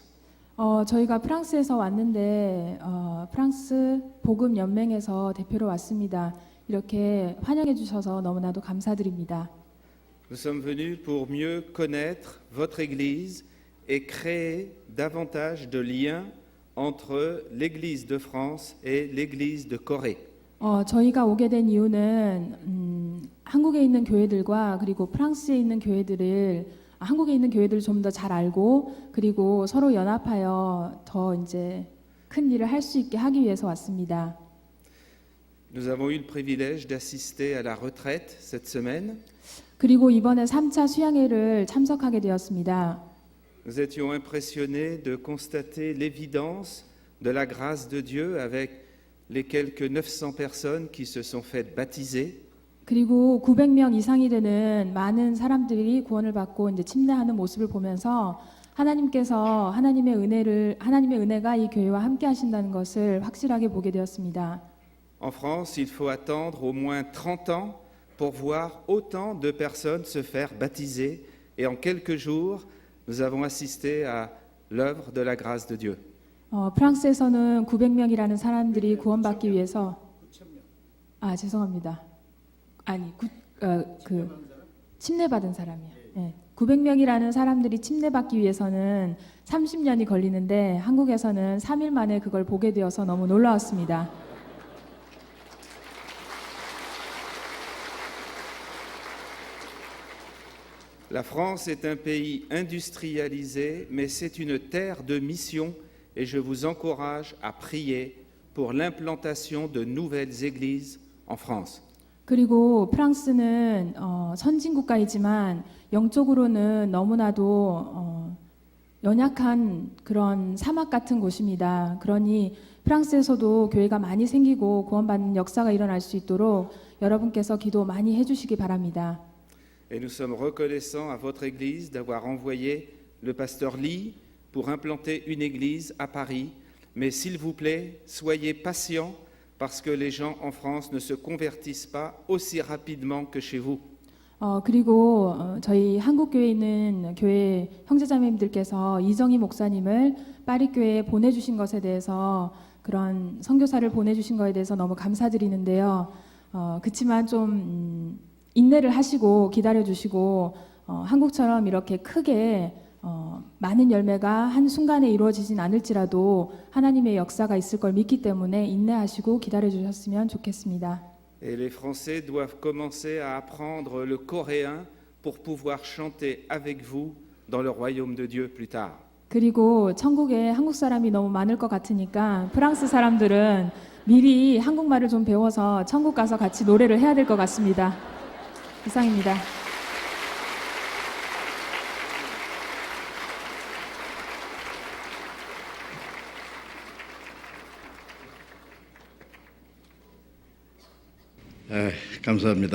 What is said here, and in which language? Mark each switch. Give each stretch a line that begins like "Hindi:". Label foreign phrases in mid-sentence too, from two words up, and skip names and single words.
Korean: 저희가 프랑스에서 왔는데 프랑스 복음 연맹에서 대표로 왔습니다. 이렇게 환영해 주셔서 너무나도 감사드립니다.
French: Nous sommes venus pour mieux connaître votre Église et créer davantage de liens entre l'Église de France et l'Église de Corée.
Korean: 저희가 오게 된 이유는 한국에 있는 교회들과 그리고 프랑스에 있는 교회들을 한국에 있는 교회들을 좀 더 잘 알고 그리고 서로 연합하여 더 이제 큰 일을 할 수 있게 하기 위해서 왔습니다.
French: Nous avons eu le privilège d'assister à la retraite cette semaine.
Korean: 그리고 이번에 3차 수양회를 참석하게 되었습니다.
French: Nous étions impressionnés de constater l'évidence de la grâce de Dieu avec les quelques 900 personnes qui se sont faites baptiser.
Korean: 그리고 900명 이상이 되는 많은 사람들이 구원을 받고 이제 침례하는 모습을 보면서 하나님께서 하나님의 은혜가 이 교회와 함께 하신다는 것을 확실하게 보게 되었습니다.
French: En France, il faut attendre au moins 30 ans pour voir autant de personnes se faire baptiser et en quelques jours, nous avons assisté à l'œuvre de la grâce de Dieu.
Korean: 프랑스에서는 900명이라는 사람들이 구원받기 위해서 죄송합니다. 침례받은 사람이요. 네. 900명이라는 사람들이 침례받기 위해서는 30년이 걸리는데 한국에서는 3일 만에 그걸 보게 되어서 너무 놀라웠습니다.
French: La France est un pays industrialisé, mais c'est une terre de mission et je vous encourage à prier pour l'implantation de nouvelles églises en France.
Korean: 그리고 프랑스는 선진국가이지만 영적으로는 너무나도 연약한 그런 사막 같은 곳입니다. 그러니 프랑스에서도 교회가 많이 생기고 구원받는 역사가 일어날 수 있도록 여러분께서 기도 많이 해주시기 바랍니다.
French: Et nous sommes reconnaissants à votre Église d'avoir envoyé le pasteur Lee pour implanter une église à Paris. Mais s'il vous plaît, soyez patients parce que les gens en France ne se convertissent pas aussi rapidement que chez vous.
Korean: 그리고 저희 한국 교회에 있는 교회 형제자매님들께서 이정희 목사님을 파리 교회에 보내주신 것에 대해서 그런 선교사를 보내주신 것에 대해서 너무 감사드리는데요. 그렇지만 좀 인내를 하시고 기다려주시고 한국처럼 이렇게 크게 많은 열매가 한 순간에 이루어지진 않을지라도 하나님의 역사가 있을 걸 믿기 때문에 인내하시고 기다려주셨으면 좋겠습니다.
French: Et les Français doivent commencer à apprendre le coréen pour pouvoir chanter avec vous dans le royaume de Dieu plus tard.
Korean: 그리고 천국에 한국 사람이 너무 많을 것 같으니까 프랑스 사람들은 미리 한국말을 좀 배워서 천국 가서 같이 노래를 해야 될 것 같습니다. 이상입니다. 감사합니다.